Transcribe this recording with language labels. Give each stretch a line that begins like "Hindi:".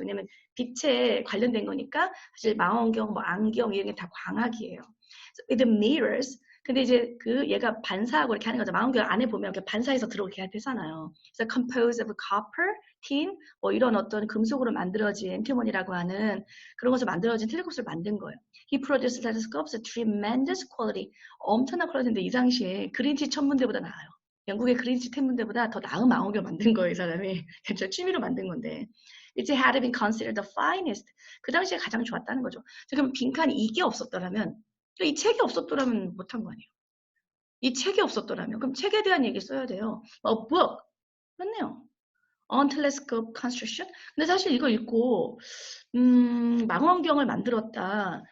Korean: 왜냐면 빛에 관련된 거니까 사실 망원경, 뭐 안경 이런 게 다 광학이에요.
English: with mirrors.
Korean: 근데 이제 그 얘가 반사하고 이렇게 하는 거죠. 망원경 안에 보면 이렇게 반사해서 들어오게 되잖아요. 그래서
English: composed of copper, tin,
Korean: 뭐 이런 어떤 금속으로 만들어진 엔티몬이라고 하는 그런 것을 만들어진 텔레스코프를 만든 거예요.
English: He produced telescopes of tremendous quality.
Korean: 엄청난 퀄리티인데 이 당시에 그린치 천문대보다 나아요. 영국의 그린치 천문대보다 더 나은 망원경을 만든 거예요, 이 사람이. 저 취미로 만든 건데.
English: It had been considered the finest.
Korean: 그 당시에 가장 좋았다는 거죠. 그럼 빈칸이 이게 없었더라면 이 책이 없었더라면 못한 거 아니에요. 이 책이 없었더라면 그럼 책에 대한 얘기 써야 돼요.
English: A book.
Korean: 맞네요.
English: On telescope construction.
Korean: 근데 사실 이거 읽고 망원경을 만들었다.